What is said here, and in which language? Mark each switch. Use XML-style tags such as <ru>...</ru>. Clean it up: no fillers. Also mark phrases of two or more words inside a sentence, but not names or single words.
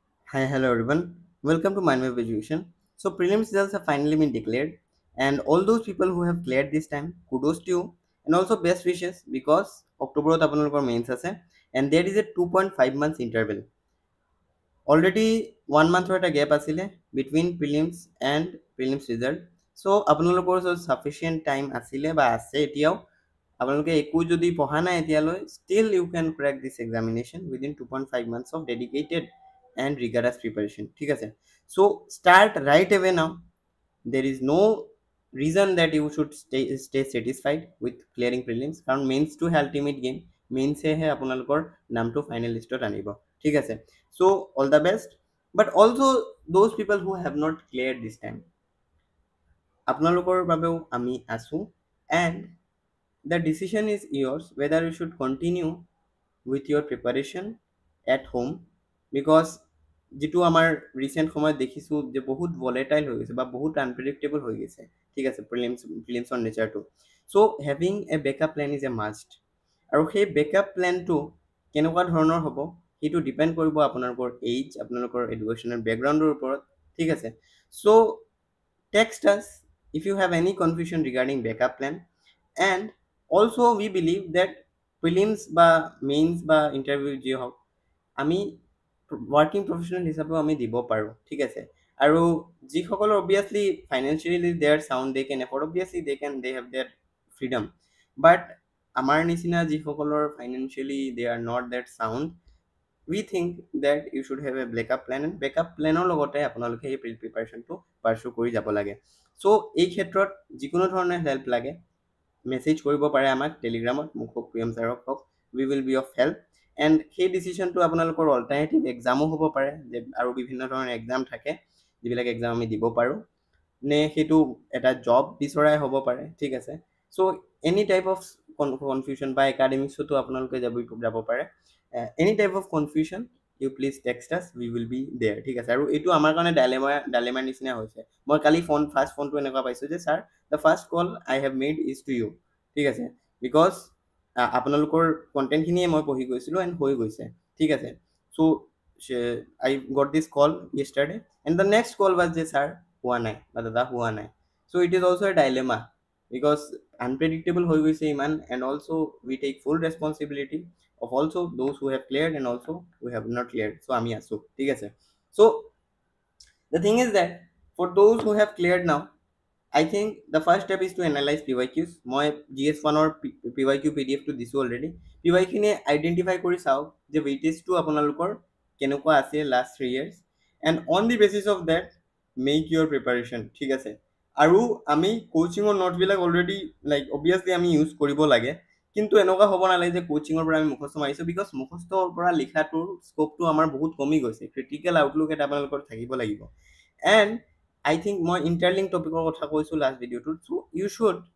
<en>Hi, hello everyone. Welcome to Mindwave Education. So prelims results have finally been declared, and all those people who have cleared this time, kudos to you, and also best wishes because October</en> <as>আপোনালোকৰ mains আছে,</as> <en>and there is a 2.5 months interval. Already 1 month</en> <as>এটা gap আছিলে</as> <en>between prelims and prelims result.</en> <as>So আপোনালোকৰ</as> <en>sufficient time</en> <as>আছিলে বা আছে এতিয়াও আপোনালোকে একো যদি পঢ়া নাই এতিয়ালৈ</as> <en>still you can crack this examination within 2.5 months of dedicated and rigorous preparation</en> <as>ঠিক আছে</as> <en>so start right away now there is no reason that you should stay satisfied with clearing prelims কাৰণ mains to ultimate game mains</en> <as>হে আপোনালোকৰ নামটো ফাইনেল লিষ্টত আনিব ঠিক আছে</as> <en>so all the best but also those people who have not cleared this time</en> <as>আপোনালোকৰ বাবেও আমি আছো</as> <en>and the decision is yours whether you should continue with your preparation at home because</en> <as>যিটো আমাৰ ৰিসেন্ট সময়ত দেখিছো যে বহুত ভলেটাইল হৈ গৈছে বা বহুত আনপ্ৰেডিক্টেবল হৈ গৈছে ঠিক আছে প্ৰিলিমছৰ নেচাৰটো</as> <en>so having a backup plan is a must</en> <as>আৰু সেই বেকআপ প্লেনটো কেনেকুৱা ধৰণৰ হ'ব সেইটো ডিপেণ্ড কৰিব আপোনালোকৰ এইজ আপোনালোকৰ</as> <en>educational backgroundৰ</en> <as>ওপৰত ঠিক আছে</as> <en>so text us if you have any confusion regarding backup plan and also we believe that prelims বা mains বা interview</en> <as>যি হওক আমি</as> <en>working professional</en> <as>হিচাপেও আমি দিব পাৰোঁ ঠিক আছে আৰু যিসকলৰ</as> <en>obviously financially they are sound they can afford obviously they have their freedom but আমাৰ</en> <as>নিচিনা যিসকলৰ</as> <en>financially they are not that sound we think that you should have a backup plan and backup planৰ</en> <as>লগতে আপোনালোকে এই প্ৰিপাৰেশ্যনটো পাৰ্চু কৰি যাব লাগে চ' এই ক্ষেত্ৰত যিকোনো ধৰণৰ হেল্প লাগে মেছেজ কৰিব পাৰে আমাক টেলিগ্ৰামত মোক হওক প্ৰিয়ম ছাৰক হওক</as> <en>we will be of help and</en> <as>সেই ডিচিশ্যনটো আপোনালোকৰ</as> <en>alternative examো</en> <as>হ'ব পাৰে যে আৰু বিভিন্ন ধৰণৰ এক্সাম থাকে যিবিলাক এক্সাম আমি দিব পাৰোঁ নে সেইটো এটা জব বিচৰাই হ'ব পাৰে ঠিক আছে চ'</as> <en>any type of confusion</en> <as>বা একাডেমিক্সতো আপোনালোকে যাব পাৰে</as> <en>any type of confusion you please text us we will be there</en> <as>ঠিক আছে আৰু এইটো আমাৰ কাৰণে ডাইলেমাৰ নিচিনা হৈছে মই কালি</as> <en>first phoneটো</en> <as>এনেকুৱা পাইছোঁ যে ছাৰ</as> <en>the first call I have made is to you</en> <as>ঠিক আছে বিকজ আপোনালোকৰ কণ্টেণ্টখিনিয়ে মই পঢ়ি গৈছিলোঁ এণ্ড হৈ গৈছে ঠিক আছে</as> <en>so I got this call yesterday and the next call was</en> <as>যে ছাৰ হোৱা নাই</as> <en>বা দাদা হোৱা নাই so it is also a dilemma because unpredictable</en> <as>হৈ গৈছে ইমান</as> <en>and also we take full responsibility of also those who have cleared and also who have not cleared so</en> <as>আমি আছো ঠিক আছে</as> <en>so the thing is that for those who have cleared now I think the first step is to analyze PYQs মই GS1 or PYQ PDF টো</en> <as>দিছো already PYQ খিনি identify কৰি চাওক যে weightage টো আপোনালোকৰ কেনেকুৱা আছে</as> <en>last 3 years and on the basis of that make your preparation</en> <as>ঠিক আছে আৰু আমি কোচিঙৰ নোটবিলাক অলৰেডি</as> <en>like obviously</en> <as>আমি ইউজ কৰিব লাগে কিন্তু এনেকুৱা হ'ব নালাগে যে কোচিঙৰ পৰা আমি মুখস্থ মাৰিছোঁ বিকজ মুখস্থৰ পৰা লিখাটোৰ স্কোপটো আমাৰ বহুত কমি গৈছে</as> <en>critical outlook</en> <as>এটা আপোনালোকৰ থাকিব লাগিব</as> <en>and I think</en> <as>মই</as> <en>interlink topicৰ</en> <as>কথা কৈছোঁ</as> <en>last videoটোত so you should</en>